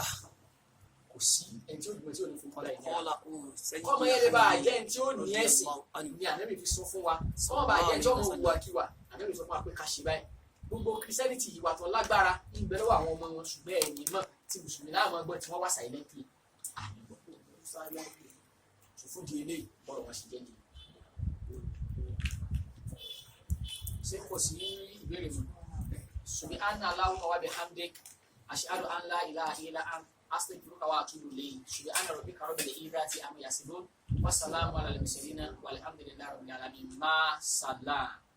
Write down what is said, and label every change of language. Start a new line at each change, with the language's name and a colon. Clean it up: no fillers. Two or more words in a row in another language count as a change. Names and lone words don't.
Yoruba: kò sí ẹni tí ó dùn tí ò ní fún kọ́lá ìnira kọ́mọ yẹn lè bá àjẹ́ ẹni tí ó ní ẹ̀sìn ni àbẹ́bí fi sọ fún wa kọ́mọ bá àjẹ́ tí ọmọ òwú akíwà àbẹ́bí sọ fún wa pé ká ṣe báyìí gbogbo Christianity ìwà tó lágbára ń bẹ lọ́wọ́ àwọn ọmọ wọn ṣùgbọ́n ẹ̀yìn mọ̀ tí mùsùlùmí náà máa gbọ́ tí wọ́n wá silently fún di eléyìí bọ́lọ̀ wọn sì jẹ́ ní. ṣé kò sí ìbéèrè
Arabic: mu سبحان الله وبحمدك أشهد أن لا إله إلا أنت أستغفرك وأتوب إليك سبحان ربك رب العزة عما يصفون والسلام على المرسلين والحمد لله رب العالمين مع السلام.